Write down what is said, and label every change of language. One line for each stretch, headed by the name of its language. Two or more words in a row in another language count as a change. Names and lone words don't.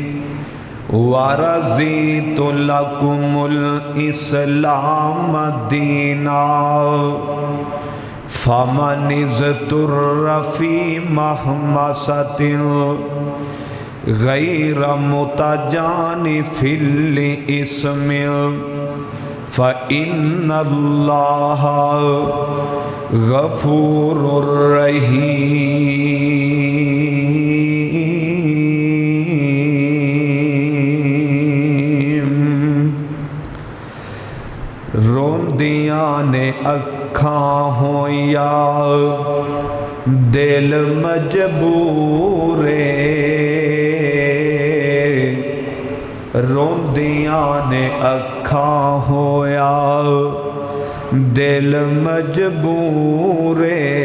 Arabic: ورضيت لكم الإسلام دينا فمن اضطر في مخمصة غير متجانف لإثم فإن الله غفور
Punjabi: رحيم روندیاں نے اکھاں ہویا دل مجبورے روندیاں نے اکھاں ہویا دل مجبورے